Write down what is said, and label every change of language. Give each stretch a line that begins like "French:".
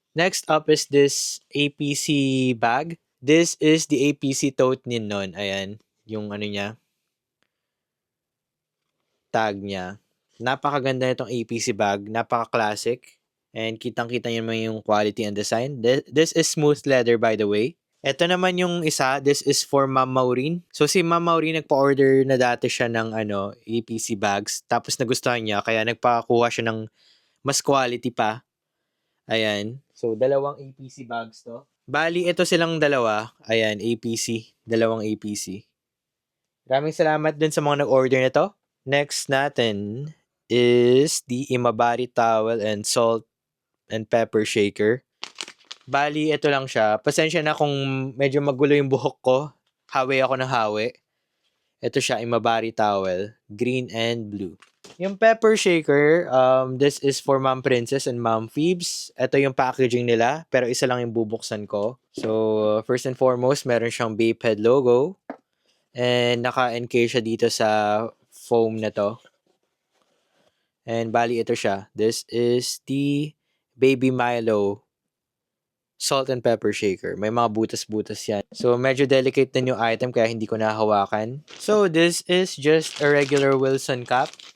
English: Next up is this APC bag. This is the APC tote Ninnon.
Filipino: Ayan. Yung niya. Tag niya. Napakaganda nitong APC bag. Napaka-classic. And kitang-kita nyo naman yung quality and design.
English: This is smooth leather by the way.
Filipino: Ito naman yung isa.
English: This is for Ma'am Maureen.
Filipino: So si Ma'am Maureen nagpa-order na dati siya ng APC bags. Tapos nagustuhan niya. Kaya nagpakuha siya ng mas quality pa. Ayan. So dalawang APC bags to. Bali, ito silang dalawa. Ayan, APC. Dalawang APC. Maraming salamat din sa mga nag-order nito.
English: Next natin is the Imabari towel and salt and pepper shaker.
Filipino: Bali, ito lang siya. Pasensya na kung medyo magulo yung buhok ko. Hawi ako ng hawi. Ito siya, Imabari towel.
English: Green and blue.
Filipino: Yung pepper shaker,
English: this is for Ma'am Princess and Ma'am Phoebes.
Filipino: Ito yung packaging nila, pero isa lang yung bubuksan ko.
English: So, first and foremost,
Filipino: meron siyang Bape Head logo. And naka-NK siya dito sa foam na to. And bali, ito siya.
English: This is the Baby Milo salt and pepper shaker.
Filipino: May mga butas-butas yan. So, medyo delicate din yung item kaya hindi ko nahawakan.
English: So, this is just a regular Wilson cup.